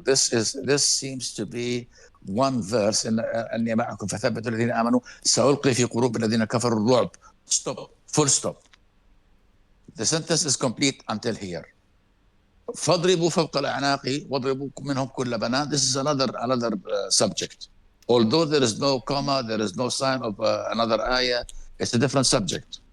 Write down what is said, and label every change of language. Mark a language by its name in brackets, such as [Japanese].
[English] This seems to be one verse. [Arabic] أني معكم فثبتوا الذين آمنوا سألقي في قلوب الذين كفروا الرعب. [English] Stop. Full stop. The sentence is complete until here. [Arabic] فاضربوا فوق الأعناق واضربوا منهم كل بنان. [English] This is another subject. Although there is no comma, there is no sign of another ayah. It's a different subject.